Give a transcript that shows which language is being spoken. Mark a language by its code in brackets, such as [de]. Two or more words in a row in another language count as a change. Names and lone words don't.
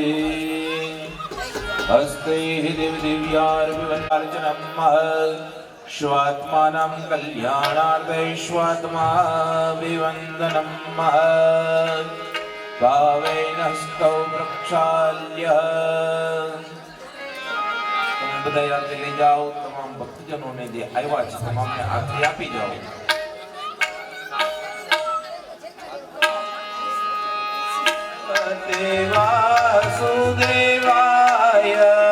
[sa] हस्तैः दिव्यार्पितमर्चनं स्वात्मानं कल्याणार्थैश्वात्मा विवन्दनं भावेन हस्तौ प्रक्षाल्य [gu] બધા યાદ લઈ જાઓ તમામ ભક્તજનોને જે આવ્યા છે તમામને આરતી આપી જાઓ વાસુદેવાય